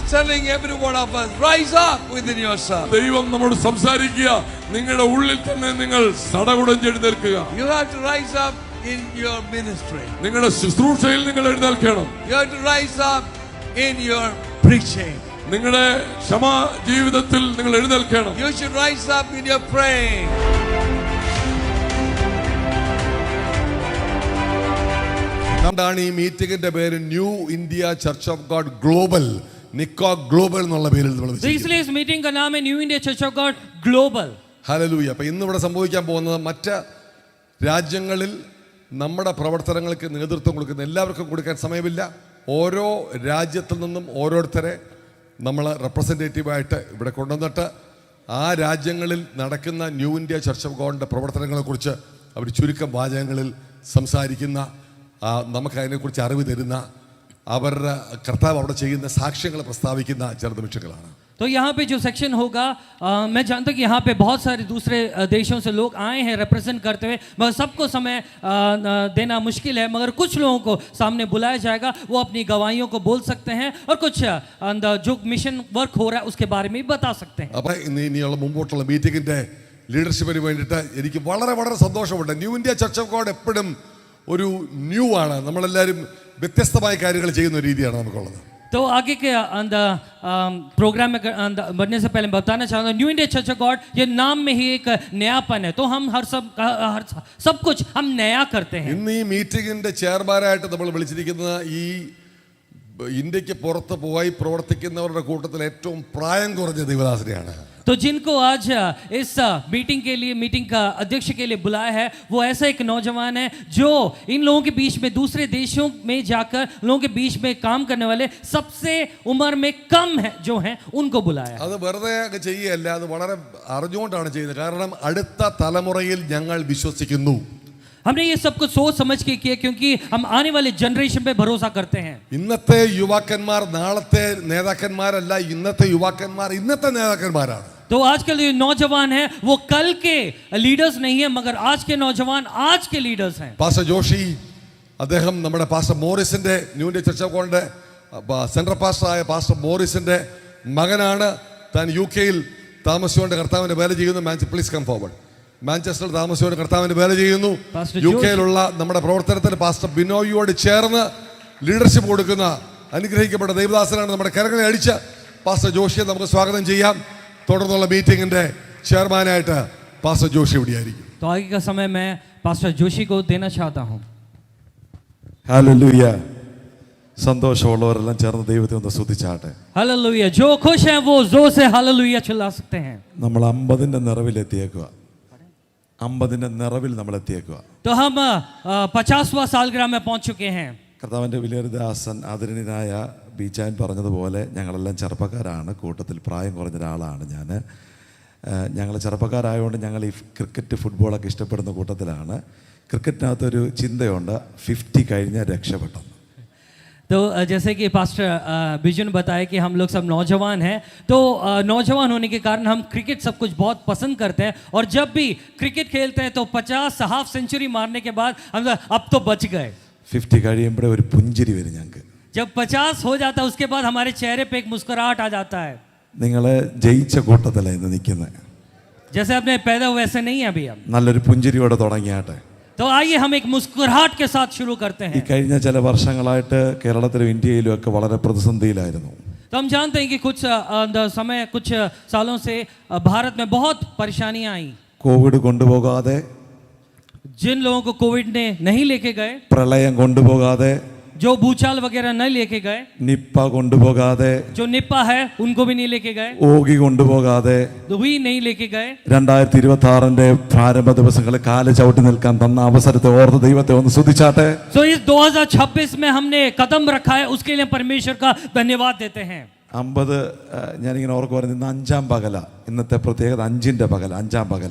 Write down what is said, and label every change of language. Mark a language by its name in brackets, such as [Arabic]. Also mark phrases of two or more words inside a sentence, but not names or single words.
[English] telling every one of us, rise up within yourself. [Malayalam] ദൈവം നമ്മോട് സംസാരിക്കുക, നിങ്ങളുടെ ഉള്ളിൽ തന്നെ നിങ്ങൾ സടകുടഞ്ഞെഴുന്നേൽക്കുക. [English] You have to rise up in your ministry. [Malayalam] നിങ്ങളുടെ ശുശ്രൂഷയിൽ നിങ്ങൾ എഴുന്നേൽക്കണം. [English] You have to rise up in your preaching. [Malayalam] നിങ്ങളുടെ ക്ഷമാ ജീവിതത്തിൽ നിങ്ങൾ എഴുന്നേൽക്കണം. [English] You should rise up in your praying. [Malayalam] എന്താണ് ഈ മീറ്റിംഗിന്റെ പേര്? ന്യൂ ഇന്ത്യ ചർച്ച് ഓഫ് ഗോഡ് ഗ്ലോബൽ, നിക്കോ ഗ്ലോബൽ എന്നുള്ള പേരിൽ നമ്മൾ [Hindi] तो इसलिए इस मीटिंग का नाम है न्यू इंडिया चर्च ऑफ गॉड ग्लोबल. [Malayalam] ഹല്ലേലൂയ. അപ്പോൾ ഇന്ന് ഇവിടെ സംഭവിക്കാൻ പോകുന്നത്, മറ്റ് രാജ്യങ്ങളിൽ നമ്മുടെ പ്രവർത്തനങ്ങൾക്ക് നേതൃത്വം കൊടുക്കുന്ന എല്ലാവർക്കും കൊടുക്കാൻ സമയമില്ല. ഓരോ രാജ്യത്തിൽ നിന്നും ഓരോരുത്തരെ നമ്മൾ റെപ്രസെൻറ്റേറ്റീവായിട്ട് ഇവിടെ കൊണ്ടുവന്നിട്ട് ആ രാജ്യങ്ങളിൽ നടക്കുന്ന ന്യൂ ഇന്ത്യ ചർച്ച് ഓഫ് ഗോഡിൻ്റെ പ്രവർത്തനങ്ങളെക്കുറിച്ച് അവർ ചുരുക്കം വാചകങ്ങളിൽ സംസാരിക്കുന്ന, നമുക്ക് അതിനെക്കുറിച്ച് അറിവ് തരുന്ന, അവരുടെ കർത്താവ് അവിടെ ചെയ്യുന്ന സാക്ഷ്യങ്ങൾ പ്രസ്താവിക്കുന്ന ചില നിമിഷങ്ങളാണ്. [Hindi] तो यहाँ पे जो सेक्शन होगा, मैं जानता हूँ कि यहाँ पे बहुत सारे दूसरे देशों से लोग आए हैं रिप्रेजेंट करते हुए, मगर सबको समय देना मुश्किल है, मगर कुछ लोगों को सामने बुलाया जाएगा, वो अपनी गवाहियों को बोल सकते हैं और कुछ जो [English] mission work [Hindi] हो रहा है उसके बारे में भी बता सकते हैं. [Malayalam] അപ്പോൾ ഇനിയുള്ള മുമ്പോട്ടുള്ള മീറ്റിങ്ങിൻ്റെ ലീഡർഷിപ്പിന് വേണ്ടിയിട്ട് എനിക്ക് വളരെ വളരെ സന്തോഷമുണ്ട്. ന്യൂ ഇന്ത്യ ചർച്ച് ഓഫ് ഗോഡ് എപ്പോഴും ഒരു ന്യൂ ആണ്. നമ്മളെല്ലാവരും വ്യത്യസ്തമായ കാര്യങ്ങൾ ചെയ്യുന്ന ഒരു രീതിയാണ് നമുക്കുള്ളത്. [Hindi] तो आगे के प्रोग्राम में बढ़ने से पहले बताना चाहता हूँ, न्यू इंडिया चर्च ऑफ गॉड ये नाम में ही एक नयापन है. तो हम हर सब कुछ हम नया करते हैं. [Malayalam] ഇന്ന് ഈ മീറ്റിങ്ങിന്റെ ചെയർമാനായിട്ട് നമ്മൾ വിളിച്ചിരിക്കുന്ന ഈ ഇന്ത്യക്ക് പുറത്ത് പോയി പ്രവർത്തിക്കുന്നവരുടെ കൂട്ടത്തിൽ ഏറ്റവും പ്രായം കുറഞ്ഞ ദൈവദാസനെയാണ്. [Hindi] तो जिनको आज इस मीटिंग का अध्यक्ष के लिए बुलाया है, वो ऐसा एक नौजवान है जो इन लोगों के बीच में, दूसरे देशों में जाकर लोगों के बीच में काम करने वाले सबसे उम्र में कम है जो हैं, उनको बुलाया. [Malayalam] അത് വെറുതെ ചെയ്യല്ല, അത് വളരെ അറിഞ്ഞുകൊണ്ടാണ് ചെയ്യുന്നത്. കാരണം അടുത്ത തലമുറയിൽ ഞങ്ങൾ വിശ്വസിക്കുന്നു. [Hindi] हमने ये सब कुछ सोच समझ के किया क्योंकि हम आने वाले जनरेशन पे भरोसा करते हैं. [Malayalam] ഇന്നത്തെ യുവാക്കന്മാർ നാളത്തെ നേതാക്കന്മാരല്ല, ഇന്നത്തെ യുവാക്കന്മാർ ഇന്നത്തെ നേതാക്കന്മാരാണ്. [Hindi] तो आजकल जो नौजवान हैं वो कल के लीडर्स नहीं है, मगर आज के नौजवान आज के लीडर्स हैं. [Malayalam] പാസ്റ്റർ ജോഷി, അദ്ദേഹം നമ്മുടെ പാസ്റ്റർ മോറിസിന്റെ, ന്യൂ ഇന്ത്യ ചർച്ച് ഓഫ് ഗോഡിന്റെ സെൻട്രൽ പാസ്റ്ററായ പാസ്റ്റർ മോറിസിന്റെ മകനാണ്. താൻ UK-യിൽ താമസിച്ചുകൊണ്ട് കർത്താവിന്റെ വേല ചെയ്യുന്നു. [English] please come forward. [Malayalam] മാഞ്ചസ്റ്ററിൽ താമസിച്ചുകൊണ്ട് കർത്താവിന്റെ വേല ചെയ്യുന്നു. UK-യിലുള്ള നമ്മുടെ പ്രവർത്തനത്തിൽ പാസ്റ്റർ ബിനോയിയോട് ചേർന്ന് ലീഡർഷിപ്പ് കൊടുക്കുന്ന അനുഗ്രഹിക്കപ്പെട്ട ദൈവദാസനാണ്. നമ്മുടെ കരങ്ങളെ അടിച്ച് പാസ്റ്റർ ജോഷിയെ നമുക്ക് സ്വാഗതം ചെയ്യാം. തുടർന്നുള്ള മീറ്റിംഗിന്റെ ചെയർമാനായിട്ട് പാസ്റ്റർ ജോഷി ഇവിടെയായിരിക്കും. [Hindi] तो आगे का समय मैं पास्टर जोशी को देना चाहता हूं. [Malayalam] ഹല്ലേലൂയ. സന്തോഷമുള്ളവരെല്ലാം ചേർന്ന് ദൈവത്തെ ഒന്ന് സ്തുതിച്ചാട്ടെ. [Hindi] हालेलुया. जो खुश हैं वो जोर से हालेलुया चिल्ला सकते हैं. [Malayalam] നമ്മൾ 50ന്റെ നിറവിലെത്തിയേക്കുക. 50ന്റെ നിറവിൽ നമ്മൾ എത്തിയേക്കുക. [Hindi] तो हम 50वां सालगिरह में पहुंच चुके हैं. [Malayalam] കർത്താവിൻ്റെ വിലയേറിയദാസൻ ആദരണീയനായ ബീച്ചാൻ പറഞ്ഞതുപോലെ ഞങ്ങളെല്ലാം ചെറുപ്പക്കാരാണ്. കൂട്ടത്തിൽ പ്രായം കുറഞ്ഞ ഒരാളാണ് ഞാൻ. ഞങ്ങൾ ചെറുപ്പക്കാരായതുകൊണ്ട് ഞങ്ങൾ ഈ ക്രിക്കറ്റ് ഫുട്ബോളൊക്കെ ഇഷ്ടപ്പെടുന്ന കൂട്ടത്തിലാണ്. ക്രിക്കറ്റിനകത്തൊരു ചിന്തയുണ്ട്, 50 കഴിഞ്ഞാൽ രക്ഷപ്പെട്ടു. [Hindi] तो जैसे कि पास्टर बिजू ने बताया कि हम लोग सब नौजवान हैं, तो नौजवान होने के कारण हम क्रिकेट सब कुछ बहुत पसंद करते हैं, और जब भी क्रिकेट खेलते हैं तो 50 [English] half century [Hindi] मारने के बाद हम अब तो बच गए. [Malayalam] 50 കഴിയുമ്പോഴേ ഒരു പുഞ്ചിരി വരും ഞങ്ങൾക്ക്. [Hindi] जब 50 हो जाता है उसके बाद हमारे चेहरे पे एक मुस्कुराहट आ जाता है. [Malayalam] നിങ്ങൾ ജയിച്ച കൂട്ടത്തിലാണ് ഇന്ന് നിൽക്കുന്നത്. [Hindi] जैसे आपने पैदा हुए वैसे नहीं है अभी हम. [Malayalam] നല്ലൊരു പുഞ്ചിരിയോടെ തുടങ്ങിയാട്ടെ. [Hindi] तो आइए हम एक मुस्कुराहट के साथ शुरू करते ഈ हैं. [Malayalam] കഴിഞ്ഞ ചില വർഷങ്ങളായിട്ട് കേരളത്തിലും ഇന്ത്യയിലും ഒക്കെ വളരെ പ്രതിസന്ധിയിലായിരുന്നു. [Hindi] तो हम जानते हैं कि कुछ सालों से भारत में बहुत परेशानियां आई. [Malayalam] കോവിഡ് കൊണ്ടുപോകാതെ, [Hindi] जिन लोगों को कोविड ने नहीं लेके गए, [Malayalam] പ്രളയം കൊണ്ടുപോകാതെ, [Hindi] जो भूचाल वगैरह नहीं लेके गए, [Malayalam] നിപ്പ കൊണ്ടുപോകാതെ, [Hindi] जो निपा है उनको भी नहीं लेके गए, [Malayalam] ഓഗി കൊണ്ടുപോകാതെ, [Hindi] तो भी नहीं लेके गए. [Malayalam] 2026ന്റെ പ്രാരംഭ ദിവസങ്ങളിൽ കാല് ചവിട്ടി നിൽക്കാൻ തന്ന അവസരത്തെ ഓർത്ത് ദൈവത്തെ ഒന്ന് സ്തുതിച്ചാട്ടെ. [Hindi] तो इस 2026 में हमने कदम रखा है, उसके लिए परमेश्वर का धन्यवाद देते हैं. [Malayalam] 50 ഞാനിങ്ങനെ ഓർക്കുമായിരുന്നു, ഇന്ന് 5ാം പകല. ഇന്നത്തെ പ്രത്യേകത 5ന്റെ പകല, 5ാം പകല.